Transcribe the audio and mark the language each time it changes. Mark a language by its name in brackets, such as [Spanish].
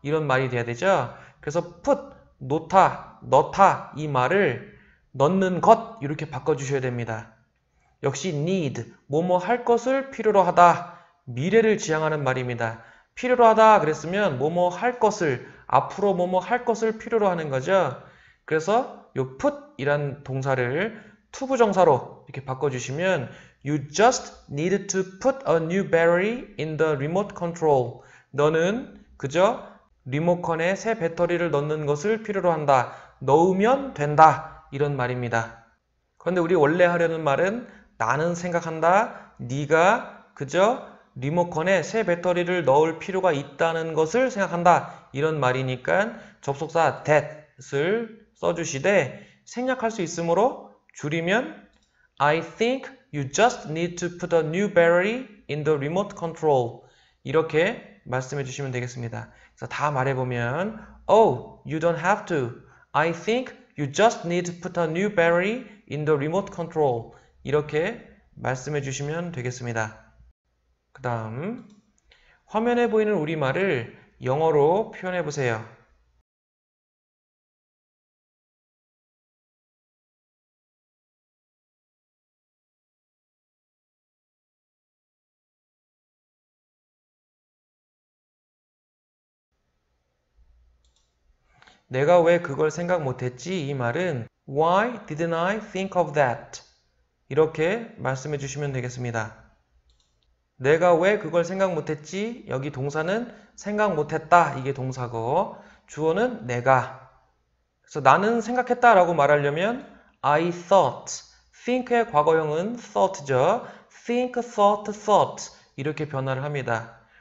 [Korean] 이런 말이 돼야 되죠. 그래서 put, 놓다, 넣다 이 말을 넣는 것 이렇게 바꿔주셔야 됩니다. 역시 need, 뭐뭐 할 것을 필요로 하다. 미래를 지향하는 말입니다. 필요로 하다 그랬으면 뭐뭐 할 것을, 앞으로 뭐뭐 할 것을 필요로 하는 거죠. 그래서 요 put 이란 동사를 투부정사로 이렇게 바꿔주시면 [English] You just need to put a new battery in the remote control. [Korean] 너는 그저 리모컨에 새 배터리를 넣는 것을 필요로 한다. 넣으면 된다. 이런 말입니다. 그런데 우리 원래 하려는 말은 나는 생각한다. 네가 그저 리모컨에 새 배터리를 넣을 필요가 있다는 것을 생각한다. 이런 말이니까 접속사 that을 써주시되 생략할 수 있으므로 줄이면 [English] I think you just need to put a new battery in the remote control. [Korean] 이렇게 말씀해 주시면 되겠습니다. 그래서 다 말해보면 [English] Oh, you don't have to. I think you just need to put a new battery in the remote control. [Korean] 이렇게 말씀해 주시면 되겠습니다. 그 다음 화면에 보이는 우리말을 영어로 표현해 보세요. 내가 왜 그걸 생각 못했지? 이 말은 [English] Why didn't I think of that? [Korean] 이렇게 말씀해 주시면 되겠습니다. 내가 왜 그걸 생각 못했지? 여기 동사는 생각 못했다. 이게 동사고 주어는 내가. 그래서 나는 생각했다 라고 말하려면 [English] I thought. [Korean] think의 과거형은 thought죠. think, thought 이렇게 변화를 합니다.